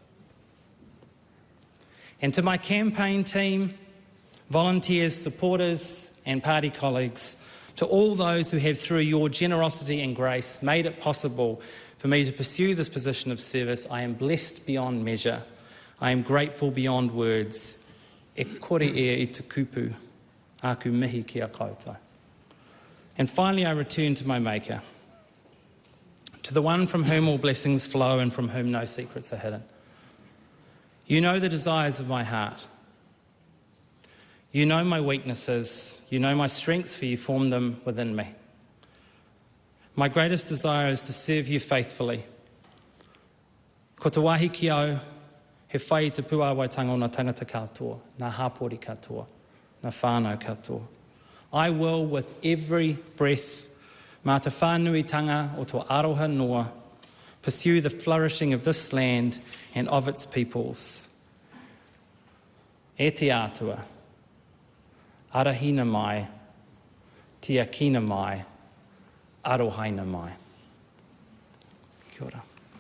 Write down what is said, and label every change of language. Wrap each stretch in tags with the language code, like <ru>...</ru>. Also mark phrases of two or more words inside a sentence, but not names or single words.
<en>And to my campaign team, volunteers, supporters and party colleagues, to all those who have, through your generosity and grace, made it possible for me to pursue this position of service, I am blessed beyond measure. I am grateful beyond words.</en> <mi>E kore e te kupu, aku mihi kia koutou.</mi> <en>And finally, I return to my Maker, to the one from whom all blessings flow and from whom no secrets are hidden. You know the desires of my heart. You know my weaknesses. You know my strengths, for you formed them within me. My greatest desire is to serve you faithfully.</en> <mi>Ko te wahi ki au, he whai te puawaitanga o ngā tangata katoa, ngā hapori katoa, ngā whānau katoa.</mi> <en>I will, with every breath,</en> <mi>mā te whānuitanga o tō aroha noa,</mi> <en>pursue the flourishing of this land and of its peoples.</en> <mi>E te atua, arahina mai, tiakina mai, arohaina mai. Kia ora.</mi>